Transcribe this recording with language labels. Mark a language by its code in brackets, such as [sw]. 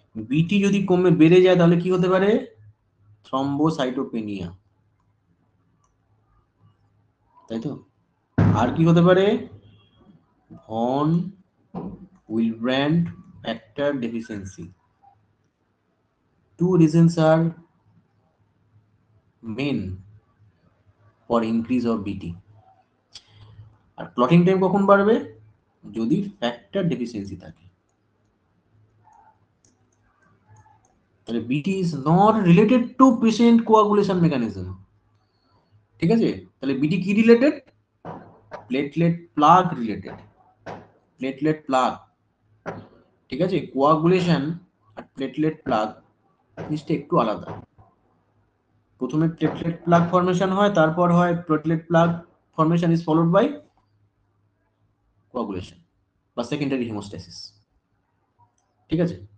[bn] বিটি যদি কমে বেড়ে যায় তাহলে কি হতে পারে? থ্রম্বোসাইটোপেনিয়া, তাই তো। আর কি হতে পারে? Von উইলব্র্যান্ড factor deficiency. [en] Two reasons are main for increase of BT. [bn] আর clotting time কখন বাড়বে? যদি ফ্যাক্টর ডেফিসিয়েন্সি থাকে। তাহলে [en] BT is not related to patient coagulation mechanism, [bn] ঠিক আছে? তাহলে BT কি related? Platelet plug related, platelet plug, ঠিক আছে? কোয়াগুলেশন আর প্লেটলেট প্লাগ জিনিসটা একটু আলাদা। প্রথমে প্লেটলেট প্লাগ ফর্মেশন হয়, তারপর হয় [en] platelet plug formation is followed by coagulation [bn] বা সেকেন্ডারি হিমোস্ট্যাসিস, ঠিক আছে?